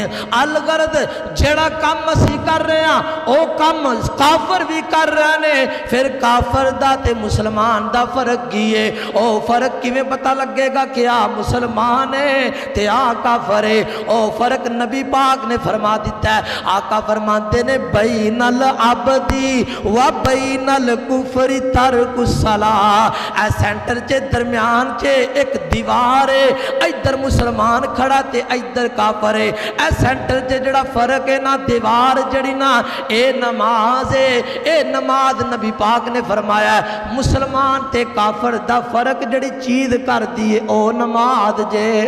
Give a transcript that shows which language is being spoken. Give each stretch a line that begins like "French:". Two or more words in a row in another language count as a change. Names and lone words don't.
Punjabi: الغرض جیہڑا کام اسی کر رہے ہیں او کام کافر بھی کر رہے نے. فیر کافر دا تے مسلمان دا فرق کی ہے? او فرق کیویں پتہ لگے گا کہ اے مسلمان ہے تے اے کافر ہے? او فرق نبی پاک نے فرما دتا ہے. آقا فرماندے نے
Arabic: بين العبد وبين الكفر ترك الصلاة.
Punjabi: اے سینٹر کے درمیان چ ایک دیوار ہے، ادھر مسلمان کھڑا تے ادھر کافر ہے. اے سینٹر چ جیہڑا فرق ہے نا، دیوار جیہڑی نا اے نماز ہے. اے نماز نبی پاک نے فرمایا مسلمان تے کافر دا فرق جیہڑی چیز کر دتی ہے او نماز جے.